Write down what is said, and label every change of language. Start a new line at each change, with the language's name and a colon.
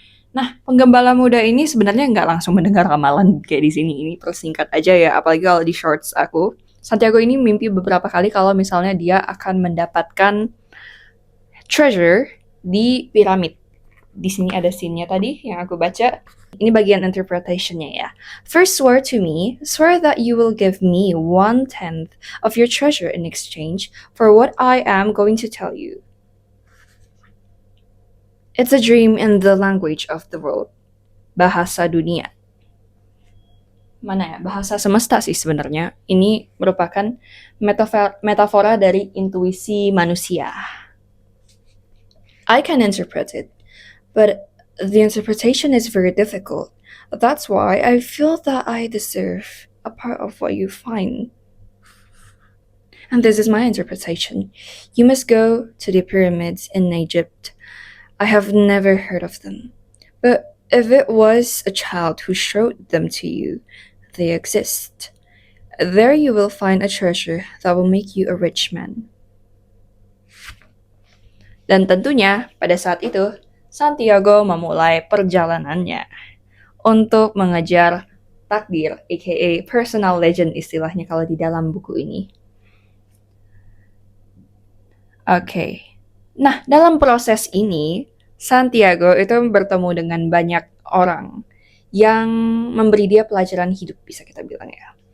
Indonesian: Nah, penggembala muda ini sebenarnya nggak langsung mendengar ramalan kayak di sini. Ini persingkat aja ya, apalagi kalau di shorts aku. Santiago ini mimpi beberapa kali kalau misalnya dia akan mendapatkan treasure di piramid. Di sini ada scene-nya tadi yang aku baca. Ini bagian interpretationnya ya.
English: First swear to me, swear that you will give me 1/10 of your treasure in exchange for what I am going to tell you. It's a dream in the language of the world.
Indonesian: Bahasa dunia. Mana ya? Bahasa semesta sih sebenarnya. Ini merupakan metafora dari intuisi manusia.
English: I can interpret it, but the interpretation is very difficult. That's why I feel that I deserve a part of what you find. And this is my interpretation. You must go to the pyramids in Egypt. I have never heard of them. But if it was a child who showed them to you, they exist. There you will find a treasure that will make you a rich man.
Indonesian: Dan tentunya pada saat itu, Santiago memulai perjalanannya untuk mengejar takdir, aka personal legend istilahnya kalau di dalam buku ini. Oke. Nah, dalam proses ini, Santiago itu bertemu dengan banyak orang yang memberi dia pelajaran hidup, bisa kita bilang ya.